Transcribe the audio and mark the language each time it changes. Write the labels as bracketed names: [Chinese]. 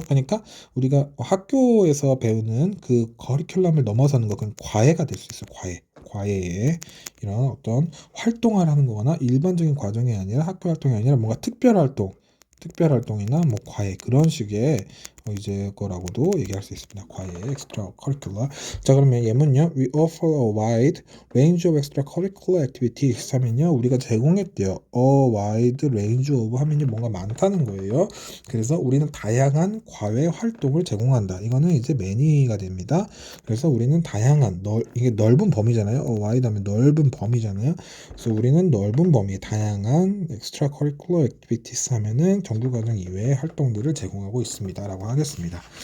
[Korean] 그러니까 우리가 학교에서 배우는 그 커리큘럼을 넘어서는 거, 그건 과외가 될 수 있어요. 과외에 이런 어떤 활동을 하는 거거나 일반적인 과정이 아니라 학교 활동이 아니라 뭔가 특별 활동이나 뭐 과외 그런 식의 이제 거라고도 얘기할 수 있습니다. 과외, extra curricular. 자, 그러면 예문요. [English] We offer a wide range of extracurricular activities [Korean] 하면요, 우리가 제공했대요. [English] A wide range of [Korean] 하면요, 뭔가 많다는 거예요. 그래서 우리는 다양한 과외 활동을 제공한다. 이거는 이제 many가 됩니다. 그래서 우리는 다양한 이게 넓은 범위잖아요. wide 하면 넓은 범위잖아요. 그래서 우리는 넓은 범위 다양한 [English] extracurricular activities [Korean] 하면은 정규과정 이외의 활동들을 제공하고 있습니다라고 하겠습니다.